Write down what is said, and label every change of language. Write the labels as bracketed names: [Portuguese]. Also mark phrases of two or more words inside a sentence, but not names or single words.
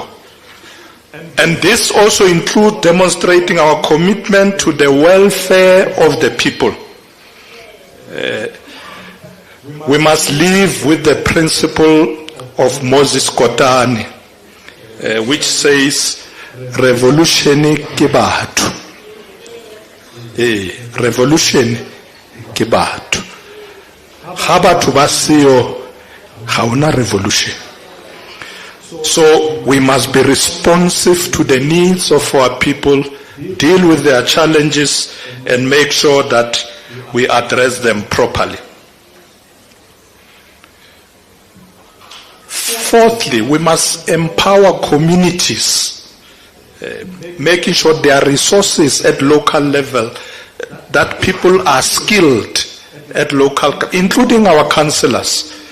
[English] And this also includes demonstrating our commitment to the welfare of the people. We must live with the principle of Moses Kotane, which says, revolution [Southern Sotho] ke batho. Revolution ke batho. Ha batho ba siyo ha una revolution. [English] So we must be responsive to the needs of our people, deal with their challenges, and make sure that we address them properly. Fourthly, we must empower communities, making sure there are resources at local level, that people are skilled at local, including our councillors.